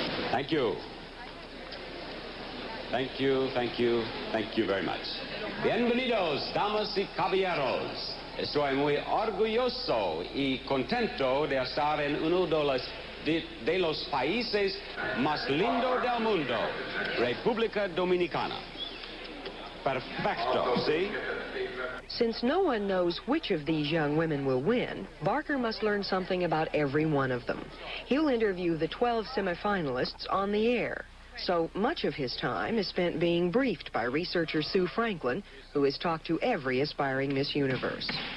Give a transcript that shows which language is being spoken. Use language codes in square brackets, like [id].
[en] Thank you. Thank you, thank you, thank you very much. [es] Bienvenidos, damas y caballeros. Estoy muy orgulloso y contento de estar en uno de los países más lindos del mundo, República Dominicana. [en] Perfecto, see? Since no one knows which of these young women will win, Barker must learn something about every one of them. He'll interview the 12 semifinalists on the air. So much of his time is spent being briefed by researcher Sue Franklin, who has talked to every aspiring Miss Universe.